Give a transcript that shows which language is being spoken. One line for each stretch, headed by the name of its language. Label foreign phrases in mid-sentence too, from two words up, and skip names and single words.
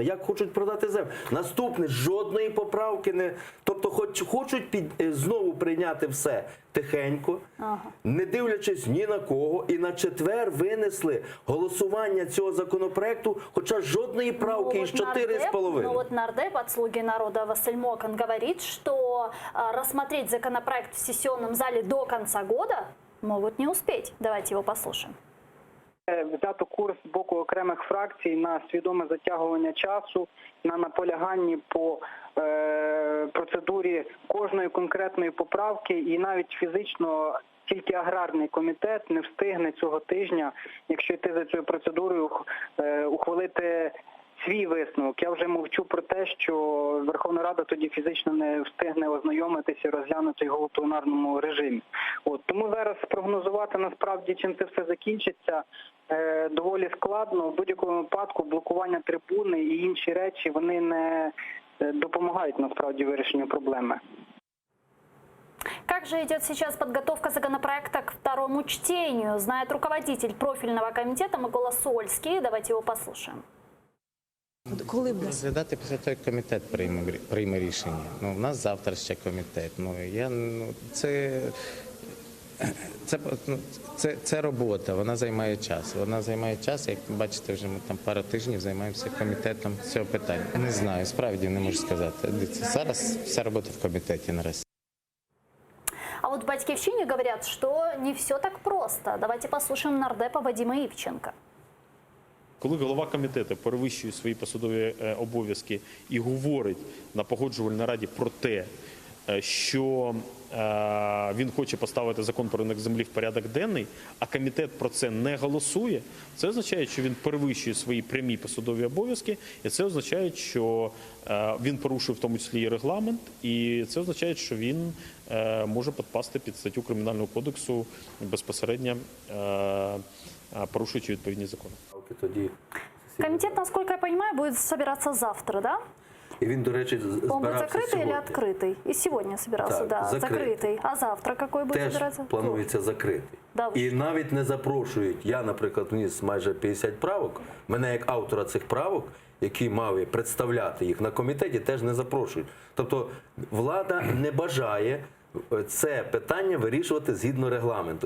Ukrainian: Як хочуть продати землю? Наступне, жодної поправки не... Тобто хочуть знову прийняти все тихенько, не дивлячись ні на кого, і на четвер винесли голосування цього законопроекту, хоча жодної правки із 4,5.
Russian: Ну вот нардеп от «Слуги народа» Василь Мокан говорит, что рассмотреть законопроект в сессионном зале до конца года могут не успеть. Давайте его послушаем.
Ukrainian: Взято курс з боку окремих фракцій на свідоме затягування часу, на наполяганні по процедурі кожної конкретної поправки, і навіть фізично тільки аграрний комітет не встигне цього тижня, якщо йти за цією процедурою, ухвалити свій висновок. Я вже мовчу про те, що Верховна Рада тоді фізично не встигне ознайомитися, розглянути його у пленарному режимі. Тому зараз спрогнозувати насправді, чим це все закінчиться, доволі складно. В будь-якому випадку блокування трибуни і інші речі, вони не допомагають насправді вирішенню проблеми.
Russian: Как же идет сейчас подготовка законопроекта к второму чтению, знает руководитель профильного комитета Микола Сольский. Давайте его послушаем.
Ukrainian: Коли розглядати після того, як комітет прийме рішення. Ну, в нас завтра ще комітет. Це робота, вона займає час. Вона займає час, як бачите, вже ми там пару тижнів займаємося комітетом цього питання. Не знаю, справді не можу сказати. Зараз вся робота в комітеті наразі.
Russian: А вот в «Батьківщині» говорят, что не все так просто. Давайте послушаем нардепа Вадима Ивченко.
Ukrainian: Коли голова комітету перевищує свої посадові обов'язки і говорить на погоджувальній раді про те, що він хоче поставити закон про ринок землі в порядок денний, а комітет про це не голосує, це означає, що він перевищує свої прямі посадові обов'язки, і це означає, що він порушив в тому числі і регламент, і це означає, що він може підпасти під статтю Кримінального кодексу безпосередньо порушуючи відповідні закони.
Russian: Комитет, насколько я понимаю, будет собираться завтра, да?
Ukrainian: І він, до речі,
Russian: Он будет
Ukrainian: збирався
Russian: закрытый
Ukrainian: сьогодні.
Russian: или открытый? И сегодня собирался,
Ukrainian: Так,
Russian: да,
Ukrainian: закритий.
Russian: закрытый. А завтра какой будет
Ukrainian: Теж
Russian: собираться?
Ukrainian: планується закритий.
Russian: Да,
Ukrainian: І навіть не запрошують. Я, наприклад, вніс майже 50 правок. Мене як автора цих правок, які мав представляти їх на комітеті, теж не запрошують. Тобто влада не бажає це питання вирішувати згідно регламенту.